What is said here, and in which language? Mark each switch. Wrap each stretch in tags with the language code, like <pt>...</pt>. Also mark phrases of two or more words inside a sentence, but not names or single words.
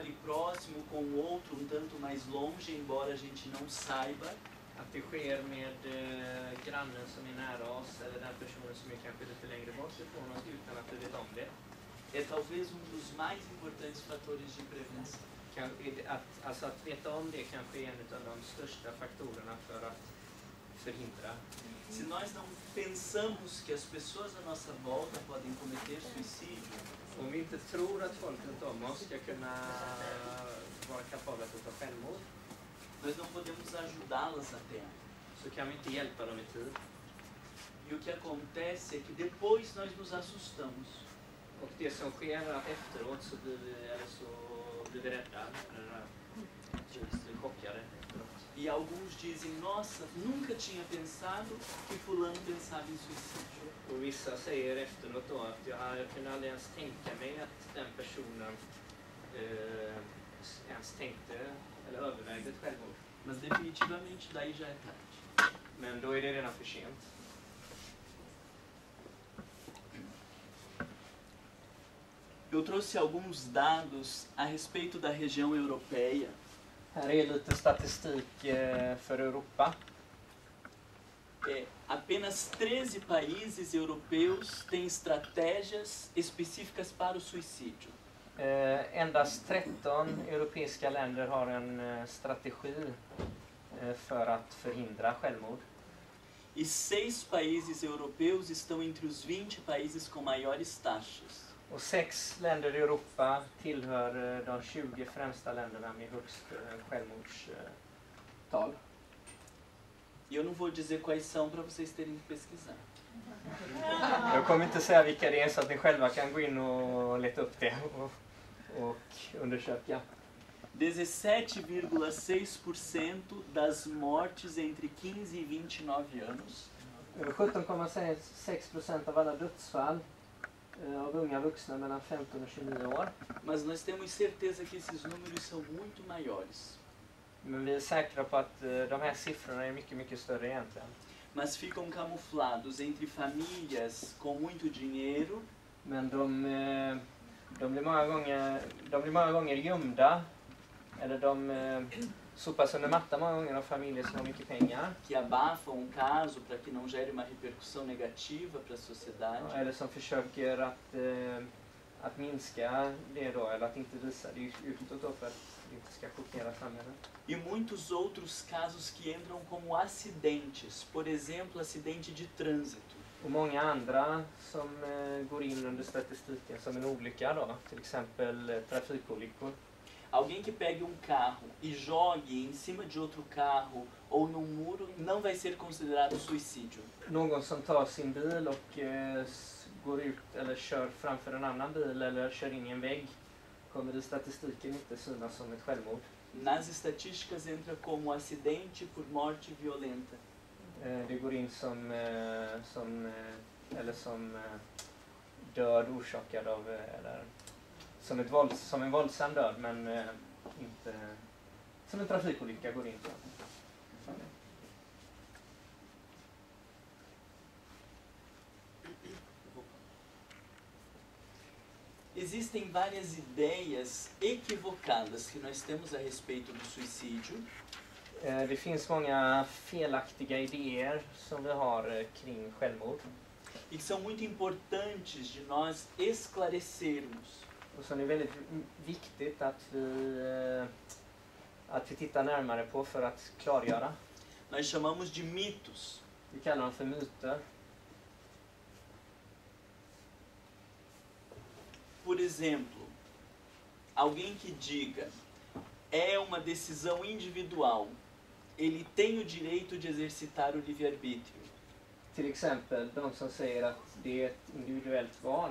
<pt>próximo com o outro um tanto mais longe, embora a gente não saiba.</pt> <sv>Att det sker med grannen som är nära oss eller den personen som är kanske lite längre bort ifrån oss utan att vi vet om det.</sv> <pt>É talvez dos mais importantes fatores de prevenção.</pt> <sv>Att veta om det kanske är en av de största faktorerna för att förhindra.</sv> <pt>Se nós não pensamos que as pessoas à nossa volta podem cometer suicídio,</pt> <sv>Om vi inte tror att folk runt om oss ska kunna vara kapabla att ta självmord,</sv> <pt>nós não podemos ajudá-las a tempo.</pt> <sv>så kan vi inte hjälpa dem i tid.</sv> <pt>E o que acontece é que depois nós nos assustamos.</pt> <sv>Och det som sker är att efteråt så blir vi rädda eller chockade efteråt.</sv> <pt>E alguns dizem, nossa, nunca tinha pensado que fulano pensava em suicídio.</pt> <sv>Och vissa säger efteråt då att jag kunde aldrig ens tänka mig att den personen ens tänkte eller övervägde ett självmord.</sv> <pt>Mas definitivamente daí já é tarde.</pt> <sv>Men då är det redan för sent.</sv> <pt>Eu trouxe alguns dados a respeito da região europeia.</pt> <sv>Här är lite statistik för Europa.</sv> <pt>Apenas 13 países europeus têm estratégias específicas para o suicídio.</pt> <sv>Endast 13 europeiska länder har en strategi för att förhindra självmord.</sv> <pt>E 6 países europeus estão entre os 20 países com maiores taxas.</pt> <sv>Och 6 länder i Europa tillhör de 20 främsta länderna med högst självmordstal.</sv> <pt>E eu não vou dizer quais são para vocês terem que pesquisar.</pt> <sv>Jag kommer inte säga vilka det är så att ni själva kan gå in och leta upp det och undersöka.</sv> <pt>17,6% das mortes entre 15 e 29 anos.</pt> <sv>17,6% av alla dödsfall av unga vuxna mellan 15 och 29 år.</sv> <pt>Mas nós temos certeza que esses números são muito maiores.</pt> <sv>Men vi är säkra på att de här siffrorna är mycket, mycket större egentligen.</sv> <pt>Mas ficam camuflados entre famílias com muito dinheiro.</pt> <sv>Men de blir många gånger gömda. Eller de sopas under mattan många gånger av familjer som har mycket pengar.</sv> <pt>Que abafam caso para que não gere uma repercussão negativa para a sociedade.</pt> <sv>Eller som försöker att minska det då, eller att inte visa det utåt då för att det inte ska chockera samhället.</sv> <pt>E muitos outros casos que entram como acidentes, por exemplo, acidente de trânsito.</pt> <sv>Och många andra som går in under statistiken som en olycka då, till exempel trafikolyckor.</sv> <pt>Alguém que pegue carro e jogue em cima de outro carro ou num muro não vai ser considerado suicídio.</pt> <sv>Någon som tar sin bil och går ut eller kör framför en annan bil eller kör in i en vägg kommer i statistiken inte synas som ett självmord.</sv> <pt>Nas estatísticas entra como acidente por morte violenta.</pt> <sv>Det går in som död orsakad av eller som en våldsam död men inte som en trafikolycka går in så.</sv> <pt>Existem várias ideias equivocadas que nós temos a respeito do suicídio.</pt> <sv>Det finns många felaktiga idéer som vi har kring självmord.</sv> <pt>E que são muito importantes de nós esclarecermos.</pt> <sv>Och så är det väldigt viktigt att vi tittar närmare på för att klargöra.</sv> <pt>Nós chamamos de mitos.</pt> <sv>Vi kallar dem för myter.</sv> <pt>Por exemplo, alguém que diga é uma decisão individual, ele tem o direito de exercitar o livre-arbítrio.</pt> <sv>Till exempel de som säger att det är ett individuellt val.</sv>